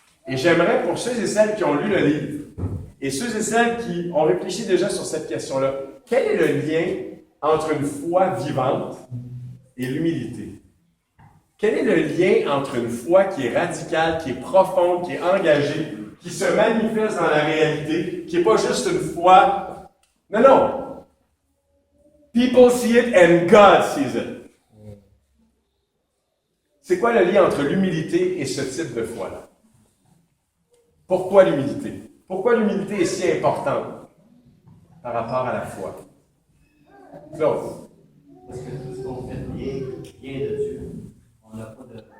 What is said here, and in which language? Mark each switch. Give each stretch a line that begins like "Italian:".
French: Et j'aimerais, pour ceux et celles qui ont lu le livre, et ceux et celles qui ont réfléchi déjà sur cette question-là, quel est le lien entre une foi vivante et l'humilité? Quel est le lien entre une foi qui est radicale, qui est profonde, qui est engagée, qui se manifeste dans la réalité, qui n'est pas juste une foi? Non, non.
English: People see it and God sees it.
French: C'est quoi le lien entre l'humilité et ce type de foi-là? Pourquoi l'humilité? Pourquoi l'humilité est si importante par rapport à la foi? Claude. Parce que tout ce qu'on fait vient de Dieu. On n'a pas de.